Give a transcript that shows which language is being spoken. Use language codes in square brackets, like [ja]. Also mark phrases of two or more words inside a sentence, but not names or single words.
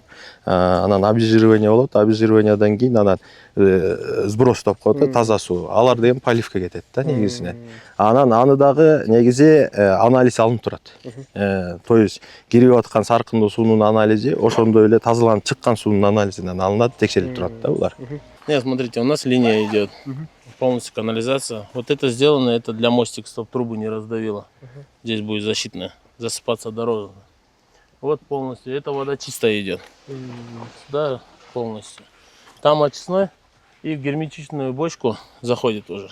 [ky] Анан обезжиривание болот, обезжириваниядан кийин анан сброс деп коет, таза суу. Алар деген поливке кетет да негизинен. Анан аны дагы негизи анализ алынып турат. [ru] То есть [ky] кирип аткан саркындуу суунун анализи ошондой эле тазаланып чыккан суунун анализинен алынат, текшерилип турат да булар. [ru] Нет, смотрите, у нас линия идет, полностью канализация. Вот это сделано, это для мостика, чтобы трубу не раздавило. Здесь будет защитная, засыпаться дорога. Вот полностью, эта вода чистая идет. Сюда полностью. Там очистной и в герметичную бочку заходит уже.